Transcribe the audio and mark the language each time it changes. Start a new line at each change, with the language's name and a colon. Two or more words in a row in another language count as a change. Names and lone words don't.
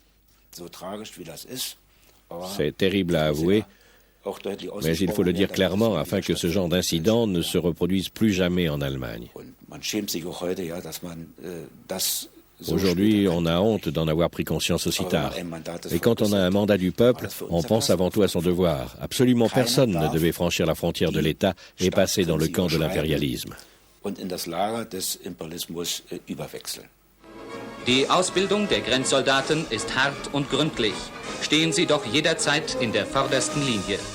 French: C'est terrible à avouer, mais il faut le dire clairement afin que ce genre d'incident ne se reproduise plus jamais en Allemagne. Aujourd'hui, on a honte d'en avoir pris conscience aussi tard. Et quand on a un mandat du peuple, on pense avant tout à son devoir. Absolument personne ne devait franchir la frontière de l'État et passer dans le camp de l'impérialisme.
German: Die Ausbildung der Grenzsoldaten ist hart und gründlich. Stehen sie doch jederzeit in der vordersten Linie.